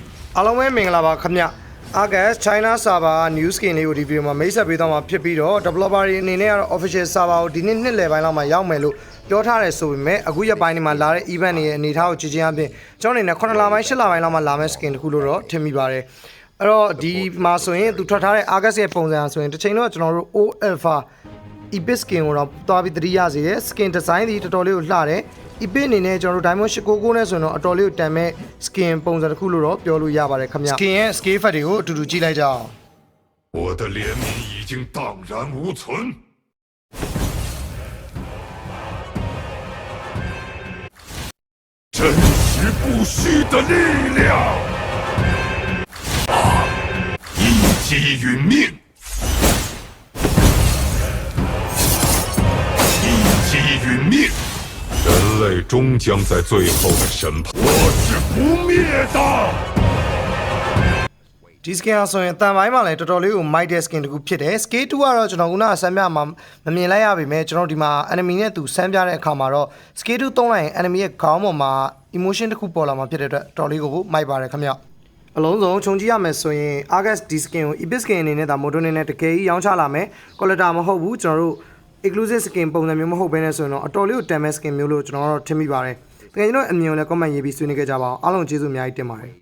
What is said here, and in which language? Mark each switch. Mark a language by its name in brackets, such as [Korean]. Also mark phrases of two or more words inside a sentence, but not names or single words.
[Burmese] အားလုံးပဲမင်္ဂလာပါခင်ဗျ။ [English] August China server new skin [Burmese] လေးကိုဒီဗီဒီယိုမှာမိတ်ဆက်ပေးသွားမှာဖြစ်ပြီးတော့ developer တွေအနေနဲ့ကတော့ [English] official server [Burmese] ကိုဒီနှစ်လယ်ပိုင်းလောက်မှာရောက်မယ်လို့ ပြောထားတယ်ဆိုပေမဲ့အခုရက်ပိုင်းဒီမှာလာတဲ့ event တွေရဲ့အနေအထားကိုကြည့်ချင်းအပြင်ကျွန်တော်အနေနဲ့9လပိုင်း10လပိုင်းလောက်မှာလာမယ့် skin တခုလို့တော့ထင်မိပါတယ်။အဲ့တော့ဒီမှာဆိုရင်သူထွက်ထားတဲ့ August ရဲ့ပုံစံဆိုရင်တစ်ချိန်တော့ကျွန်တော်တို့ [English] O Alpha Epic skin [Burmese] ကိုတော့သွားပြီးသတိရစေတယ် [English] skin design [Burmese] ဒီတော်တော်လေးကိုလှတယ်Epic အနေနဲ့ကျွန်တော်တို့ Diamond 899နဲ့ဆိုရင်တော့အတော်လေးကိုတန်မဲ့ skin ပုံစံတစ်ခုလို့တော့ပြောလို့ရပါတယ်ခင်ဗျ skin ရဲ့ [English] scale effect [Burmese] တွေကိုအတူတူကြည့်လိုက်ကြအောင် [Chinese] 我的怜悯已经荡然无存。真实不虚的力量，一击殒命，一击殒命。人类终将在最后的审判，我是不灭的。 [Burmese] ဒီ skin ဆိုရင်တန်ပိုင်းမှာလည်းတော်တော်လေးကို might တဲ့ skin တခုဖြစ်တယ် scale 2ကတော့ကျွန်တော်ခုနဆန်းပြမှာမမြင် လိုက်ရပါပဲကျွန်တော်ဒီမှာ enemy နဲ့သူဆန်းပြတဲ့အခါမှာတော့ scale 2သုံးလိုက်ရင် enemy ရဲ့ခေါင်းပေါ်မှာ emotion တခုပေါ်လာမှာဖြစ်တဲ့အတွက်တော်လေးကို might ပါတယ်ခင်ဗျအလုံးစုံခြုံကြည့်ရမယ်ဆိုရင် August ဒီ skin ကို [English] epic skin [Burmese] အနေနဲ့ဒါ model နဲ့တကယ်ကြီးရောင်းချလာမယ် collector မဟုတ်ဘူးကျွန်တော်တို့ [English] exclusive skin [Burmese] ပုံစံမျိုးမဟုတ်ဘဲနဲ့ဆိုရင်တော့အတော်လေးကိုတန်မဲ့ skin မျိုးလို့ကျွန်တော်တို့ထင်မိပါတယ်တကယ်ကျွန်တော်အမြင်ကိုလည်း comment ရေးပြီးဆွေးနွေးခဲ့ကြပါအောင်အားလုံးကျေးဇူးအများကြီးတင်ပါတယ်